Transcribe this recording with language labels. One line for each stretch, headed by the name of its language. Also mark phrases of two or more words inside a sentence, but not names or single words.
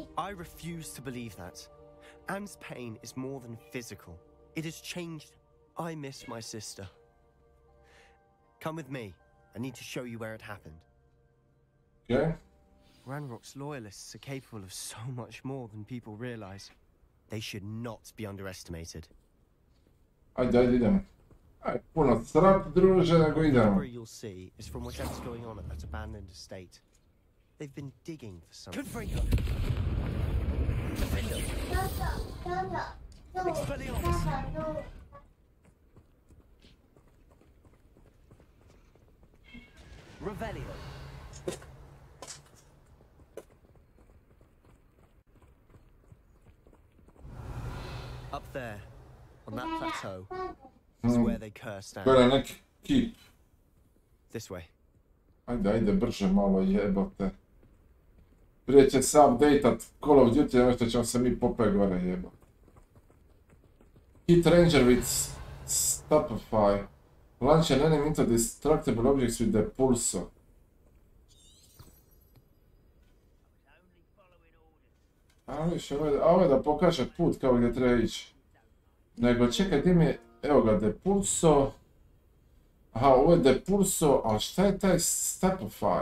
English: I refuse to believe that. Anne's pain is more than physical. It has changed. I miss my sister. Come with me. I need to show you where it happened. Okay. Ranrock's loyalists are capable of so much more than people realize. They should not be underestimated.
Croatian: Ajde, idemo. Aj, puno srat, druže, nego idemo.
English: The you'll see is from whatever's going on at that abandoned estate. They've been digging for something. Good for you. Revelio. Up there, on that plateau, is where they cursed Anne.
Croatian: To je neki kip.
English: This way.
Croatian: Ajde, brže malo jebote. Prije će se updateat Call of Duty, nešto ćemo se mi popet gore jebote.
English: Hit Ranger with Stupefy. Launch an enemy into destructible objects with the pulso.
Croatian: A viš, ovo je da pokaže put kao gdje treba ići. Nego čekaj, gdje mi je, evo ga, depulso. Aha, ovo je depulso, ali šta je taj Stupefy?